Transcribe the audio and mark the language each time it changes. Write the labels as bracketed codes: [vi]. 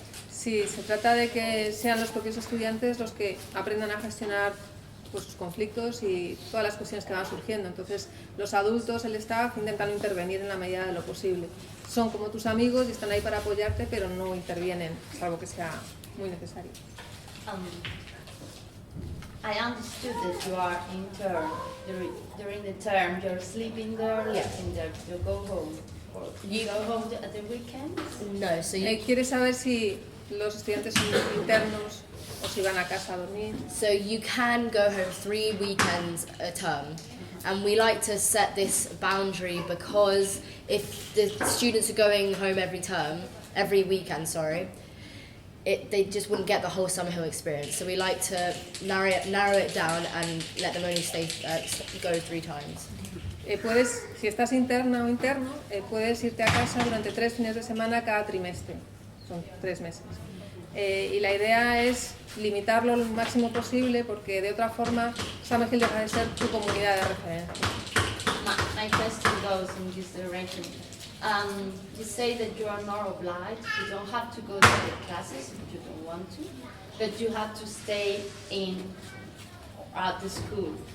[es] Sí, se trata de que sean los propios estudiantes los que aprendan a gestionar pues, sus conflictos y todas las cuestiones que van surgiendo. Entonces, los adultos, el staff, intentan intervenir en la medida de lo posible. Son como tus amigos y están ahí para apoyarte, pero no intervienen, salvo que sea muy necesario. [en] I understood that you are intern. During the term, you're sleeping there, living there. You go home. Or you go home at the weekends? No, so you... [es] ¿Quieres saber si los estudiantes son internos o si van a casa a dormir? [en] So you can go home 3 weekends a term. And we like to set this boundary because if the students are going home every weekend, they just wouldn't get the whole Summerhill experience. So we like to narrow it down and let them only go 3 times. [es] Si estás interna o interno, puedes irte a casa durante 3 fines de semana cada trimestre. Son 3 meses. Y la idea es limitarlo lo máximo posible porque de otra forma Summerhill deja de ser tu comunidad de referencia. [en] My question goes in this direction. You say that you are not obliged, you don't have to go to the classes if you don't want to, but you have to stay at the school.